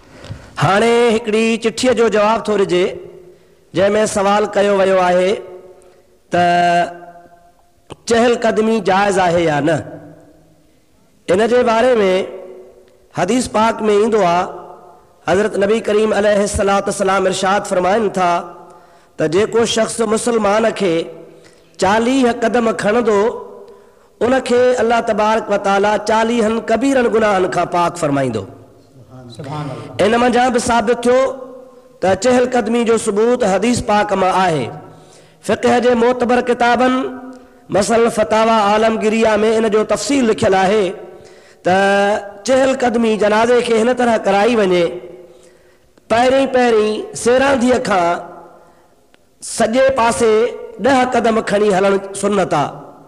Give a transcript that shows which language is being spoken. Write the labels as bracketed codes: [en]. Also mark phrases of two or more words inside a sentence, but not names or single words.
[sd] हाणे हिकिड़ी चिठीअ जो जवाबु थो ॾिजे, जंहिंमें सवाल कयो वियो आहे त चहलकदमी जाइज़ आहे या न। इन जे बारे में हदीस पाक में ईंदो आहे, हज़रत नबी करीम [ar] عليه الصلاة والسلام [sd] इरशाद फरमाइनि था त जेको शख़्स मुसलमान खे 40 कदम खणंदो, उनखे अल्लाह [ar] تبارك وتعالى [sd] 40 कबीरनि गुनाहनि खां पाक फरमाईंदो। इन मंझां बि साबित थियो त चहलकदमी जो सबूत हदीस पाक मां आहे। फ़िक़ह जे मोतबर किताबनि मसलन फतावा आलमगिरिया में इन जो तफ़सील लिखियल आहे त चहलकदमी जनाज़े खे हिन तरह कराई वञे, पहिरीं सेरांधीअ खां सॼे पासे 10 कदम खणी हलणु सुन्नत आहे।